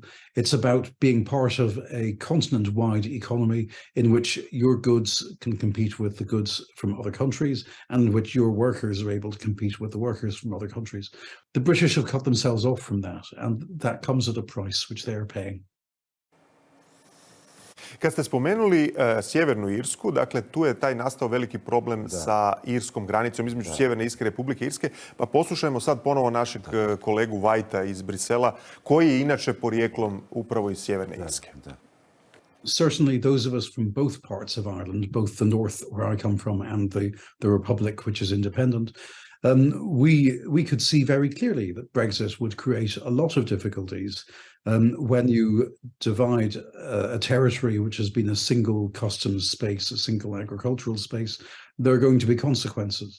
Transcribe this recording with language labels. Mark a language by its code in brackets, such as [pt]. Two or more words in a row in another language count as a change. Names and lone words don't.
[en] It's about being part of a continent-wide economy in which your goods can compete with the goods from other countries, and in which your workers are able to compete with the workers from other countries. The British have cut themselves off from that, and that comes at a price which they are paying. [bs] Kad ste spomenuli Sjevernu Irsku, dakle tu je taj nastao veliki problem sa irskom granicom između Sjeverne Irske i Republike Irske. Pa poslušajmo sad ponovo našeg kolegu Whitea iz Brisela, koji je inače porijeklom upravo iz Sjeverne Irske. [en] Certainly those of us from both parts of Ireland, both the north where I come from and the Republic, which is independent, we could see very clearly that Brexit would create a lot of difficulties. When you divide a territory which has been a single customs space, a single agricultural space, there are going to be consequences.